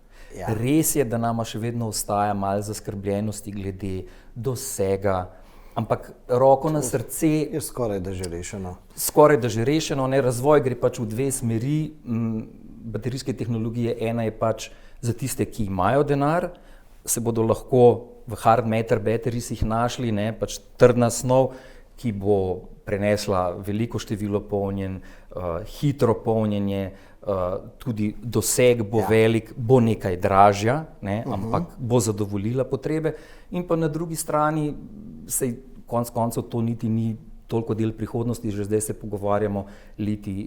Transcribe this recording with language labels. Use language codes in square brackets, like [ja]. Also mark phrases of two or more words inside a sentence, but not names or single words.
[sl] Res je, da nama še vedno ostaja malo zaskrbljenosti glede dosega, ampak roko na srce je skoraj da že rešeno. Skoraj da že rešeno, ne, razvoj gre pač v dve smeri, baterijske tehnologije, ena je pač za tiste, ki imajo denar, se bodo lahko v [en] hard matter batteries [sl] našli, ne, pač trdna snov, ki bo prenesla veliko število polnjenj, hitro polnjenje, tudi doseg bo velik, bo nekaj dražja, ne, ampak bo zadovoljila potrebe. In pa na drugi strani, sej konec koncev to niti ni toliko del prihodnosti, že zdaj se pogovarjamo litij,